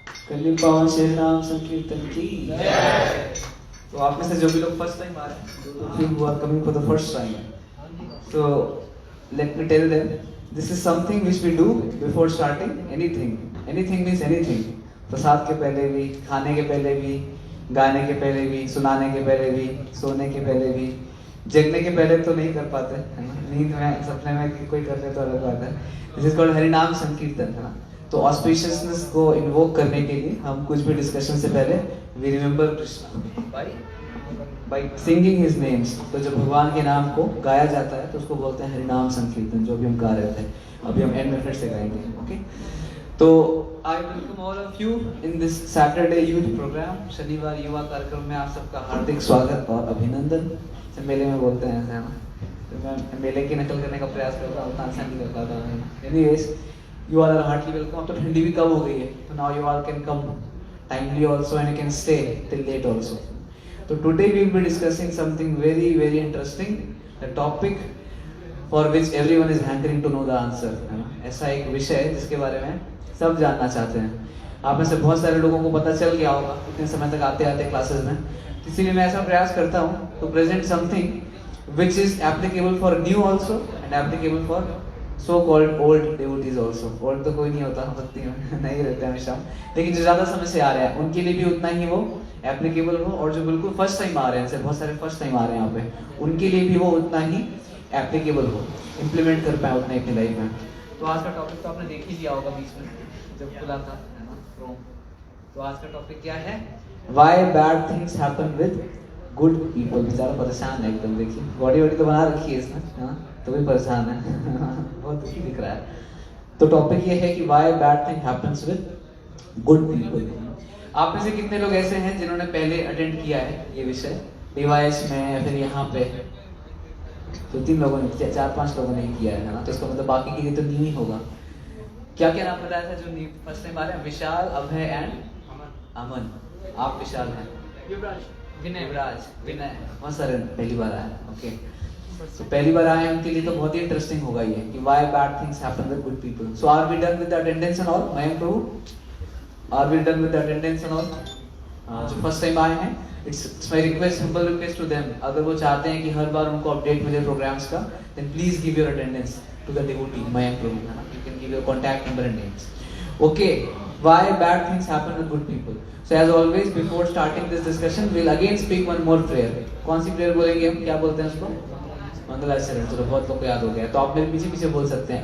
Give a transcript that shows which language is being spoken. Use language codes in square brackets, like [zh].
[hi] बोलेंगे पावन श्री नाम संकीर्तन की जय। तो आप में से जो भी लोग फर्स्ट टाइम आ रहे हैं, [en] who are coming for the first time, so let me tell them, this is something which we do before starting anything. Anything means anything. [hi] प्रसाद के पहले भी, खाने के पहले भी, गाने के पहले भी, सुनाने के पहले भी, सोने के पहले भी, जगने के पहले तो नहीं कर पाते है ना, नींद में सपने में कोई कर ले तो अलग बात है। [en] this is called [hi] हरिनाम संकीर्तन है ना। तो ऑस्पिशियसनेस को इन्वोक करने के लिए हम कुछ भी डिस्कशन से पहले [en] We remember Krishna by singing his names. [hi] तो जब भगवान के नाम को गाया जाता है तो उसको बोलते हैं हरिनाम संकीर्तन, जो भी हम गा रहे थे। अभी हम एंड में फिर से गाएंगे, ओके। [en] तो I welcome all of you in this Saturday youth programme. [hi] शनिवार युवा कार्यक्रम में आप सबका हार्दिक स्वागत और अभिनंदन। मेले में बोलते हैं ऐसे है ना, तो मैं मेले की नकल करने का प्रयास करता हूँ, तानसेन नहीं कर पाता हूँ। [en] Anyways, you all are heartily welcome. [hi] अब तो ठंडी भी कम हो गई है, तो [en] now you all can come timely also and you can stay till late also. So today we will be discussing something very very interesting, the topic for which everyone is hankering to know the answer. [hi] ऐसा एक विषय है जिसके बारे में सब जानना चाहते हैं। आप में से बहुत सारे लोगों को पता चल गया होगा इतने समय तक आते आते क्लासेस में, इसीलिए मैं ऐसा प्रयास करता हूँ [en] to present something which is applicable for new also and applicable for so called old devotees also. [hi] old तो कोई नहीं होता भक्ति में नहीं रहते हमेशा, लेकिन जो ज्यादा समय से आ रहे हैं उनके लिए भी उतना ही वो एप्लीकेबल हो, और जो बिल्कुल फर्स्ट टाइम आ रहे हैं, बहुत सारे फर्स्ट टाइम आ रहे हैं यहाँ पे, उनके लिए भी वो उतना ही एप्लीकेबल हो, इम्प्लीमेंट कर पाए उतना अपनी लाइफ में। तो आज का टॉपिक तो आपने देख ही लिया होगा बीच में जब खुला था है ना रोम। तो आज का टॉपिक क्या है? [en] Why bad things happen with good people। [hi] बेचारा परेशान है एकदम, देखिए बॉडी वॉडी तो बना रखी है इसने, हाँ तो भी परेशान है बहुत दुखी दिख रहा है। तो टॉपिक ये है कि [en] why bad thing happens with good people। [hi] आप में से कितने लोग ऐसे हैं जिन्होंने पहले अटेंड किया है ये विषय डिवाइस में या फिर यहाँ पे? तो 3 लोगों ने, 4-5 लोगों ने किया है ना, तो इसका मतलब बाकी के लिए तो न्यू ही होगा। क्या क्या नाम बताया था जो फर्स्ट टाइम आ रहे हैं? विशाल, अभय एंड अमन। आप विशाल हैं, विनय, विनय बहुत सारे पहली बार आए, ओके। तो पहली बार आए उनके लिए तो बहुत ही इंटरेस्टिंग होगा ये कि [en] why bad things happen with good people। So are we done with the attendance and all? Mayank prabhu, are we done with the attendance and all? [hi] जो फर्स्ट टाइम आए हैं, [en] it's my request, humble request to them, [hi] अगर वो चाहते हैं कि हर बार उनको update मिले प्रोग्राम्स का, [en] then please give your attendance to the devotee [hi] Mayank प्रभु, है ना। [en] You can give your contact number and names, okay। Why bad things happen with good people? So as always, before starting this discussion, we'll again speak one more prayer। [hi] कौन सी prayer बोलेंगे हम? क्या बोलते हैं उसको? मंगलाचरण। चलो बहुत लोग को याद हो गया, तो आप मेरे पीछे पीछे बोल सकते हैं।